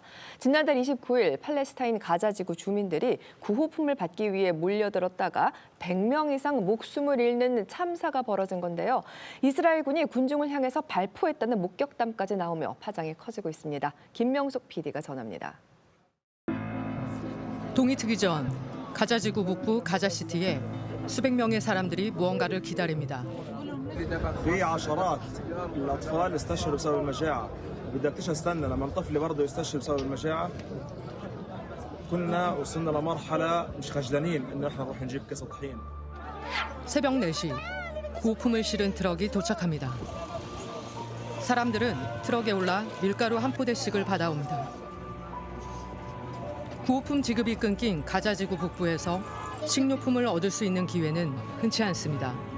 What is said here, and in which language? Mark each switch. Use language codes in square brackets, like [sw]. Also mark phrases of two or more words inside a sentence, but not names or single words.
[ko] 지난달 29일 팔레스타인 가자지구 주민들이 구호품을 받기 위해 몰려들었다가 100명 이상 목숨을 잃는 참사가 벌어진 건데요. 이스라엘군이 군중을 향해서 발포했다는 목격담까지 나오며 파장이 커지고 있습니다. 김명숙 PD가 전합니다. 동이 트기 전 가자지구 북부 가자시티에 수백 명의 사람들이 무언가를 기다립니다. [ar] في عشرات الاطفال استشهدوا بسبب المجاعه بدك تستنى لما طفل برضه يستشهد بسبب المجاعه كنا وصلنا لمرحله مش خجلانين انه احنا نروح نجيب كاسه طحين [ko] 새벽 4시 구호품을 실은 트럭이 도착합니다. 사람들은 트럭에 올라 밀가루 한 포대씩을 받아옵니다. 구호품 지급이 끊긴 가자지구 북부에서 식료품을 얻을 수 있는 기회는 흔치 않습니다.